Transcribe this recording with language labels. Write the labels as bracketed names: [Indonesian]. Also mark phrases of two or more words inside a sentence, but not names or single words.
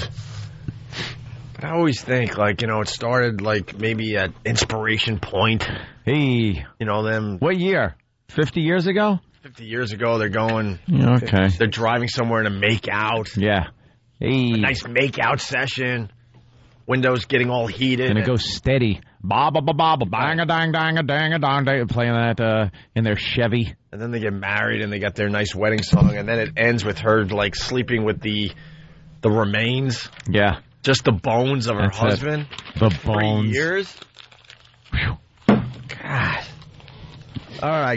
[English] But I always think, like, it started, like, maybe at Inspiration Point. Hey. Them. What year? 50 years ago? 50 years ago, they're going. Okay. They're driving somewhere to make out. Yeah. Hey. A nice make-out session. Windows getting all heated. And it goes steady. Ba ba ba ba ba bang a dang dang a dang a dang dang. Playing that in their Chevy. And then they get married and they got their nice wedding song. And then it ends with her like sleeping with the remains. Yeah. Just the bones of her husband. The bones. 3 years. God. All right.